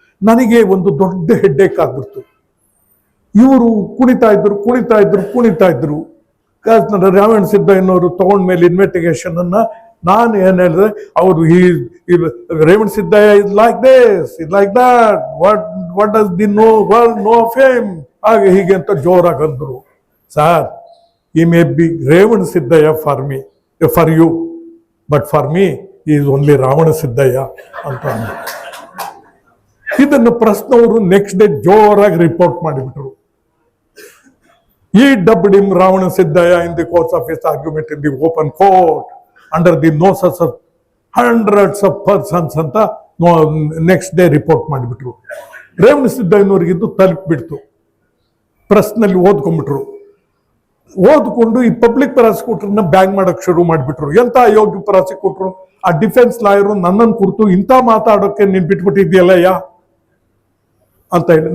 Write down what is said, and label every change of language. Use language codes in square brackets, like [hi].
[kn] ನನಗೆ ಒಂದು ದೊಡ್ಡ ಹೆಡ್ಡೇಕ್ ಆಗ್ಬಿಡ್ತು. ಇವರು ಕುಣಿತಾ ಇದ್ರು. ರಾವಣ ಸಿದ್ದಯ್ಯನವರು ತಗೊಂಡ್ಮೇಲೆ ಇನ್ವೆಸ್ಟಿಗೇಷನ್ ಅನ್ನ ನಾನು ಏನ್ ಹೇಳಿದೆ, ಅವರು Revana Siddaiah [en] is like this, is like that, what does the know of him, [kn] ಹಾಗೆ ಹೀಗೆ ಅಂತ ಜೋರಾಗಿ ಅಂದ್ರು. [en] Sir, he may be Revan Siddhaya for you, but for me he is only Ravana Siddhaya ಅಂತ. [kn] ಇದನ್ನು ಪ್ರಶ್ನವರು ನೆಕ್ಸ್ಟ್ ಡೇ ಜೋರಾಗಿ ರಿಪೋರ್ಟ್ ಮಾಡಿಬಿಟ್ರು. [en] He dubbed him Ravana Siddhaya in the course of his argument in the open court under the noses of hundreds of persons [kn] ಅಂತ next day report ಮಾಡಿಬಿಟ್ರು. ರೇವಣ ಸಿದ್ದಯ್ಯನವ್ರಿಗಿದ್ದು ತಲುಪಿಬಿಡ್ತು. ಪ್ರಶ್ನಲ್ಲಿ ಓದ್ಕೊಂಡ್ಬಿಟ್ರು. ಓದ್ಕೊಂಡು ಈ public ಪ್ರಾಸಿಕ್ಯೂಟರ್ನ bang ಮಾಡಕ್ ಶುರು ಮಾಡಿಬಿಟ್ರು. ಎಂತ ಯೋಗ್ಯ ಪ್ರಾಸಿಕ್ಯೂಟರ್, ಆ ಡಿಫೆನ್ಸ್ ಲಾಯರು ನನ್ನನ್ನು ಕುರಿತು ಇಂಥ ಮಾತಾಡೋಕೆ ನೀನ್ ಬಿಟ್ಬಿಟ್ಟಿದ್ಯಲ್ಲಯ್ಯ ಅಂತ ಹೇಳಿ.